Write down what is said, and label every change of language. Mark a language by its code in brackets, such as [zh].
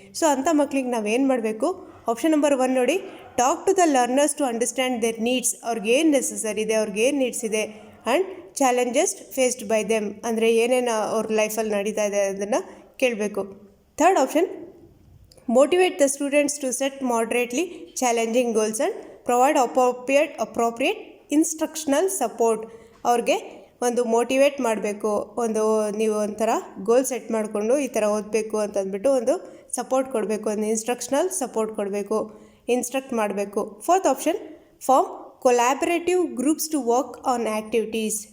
[en] so [kn] ಅಂಥ ಮಕ್ಕಳಿಗೆ ನಾವೇನು ಮಾಡಬೇಕು? [en] Option number 1 ನೋಡಿ, talk to the learners to understand their needs. [kn] ಅವ್ರಿಗೇನು ನೆಸಸರಿ ಇದೆ, ಅವ್ರಿಗೇನು ನೀಡ್ಸ್ ಇದೆ, [en] and challenges faced by them, [kn] ಅಂದರೆ ಏನೇನು ಅವ್ರ ಲೈಫಲ್ಲಿ ನಡೀತಾ ಇದೆ ಅದನ್ನು ಕೇಳಬೇಕು. [en] Third option, motivate the students to set moderately challenging goals and provide appropriate instructional support. [kn] ಅವ್ರಿಗೆ ಒಂದು ಮೋಟಿವೇಟ್ ಮಾಡಬೇಕು, ನೀವು ಒಂಥರ ಗೋಲ್ ಸೆಟ್ ಮಾಡಿಕೊಂಡು ಈ ಥರ ಓದಬೇಕು ಅಂತಂದ್ಬಿಟ್ಟು ಒಂದು ಸಪೋರ್ಟ್ ಕೊಡಬೇಕು, ಒಂದು ಇನ್ಸ್ಟ್ರಕ್ಷನಲ್ ಸಪೋರ್ಟ್ ಕೊಡಬೇಕು, ಇನ್ಸ್ಟ್ರಕ್ಟ್ ಮಾಡಬೇಕು. [en] Fourth option, form collaborative groups to work on activities.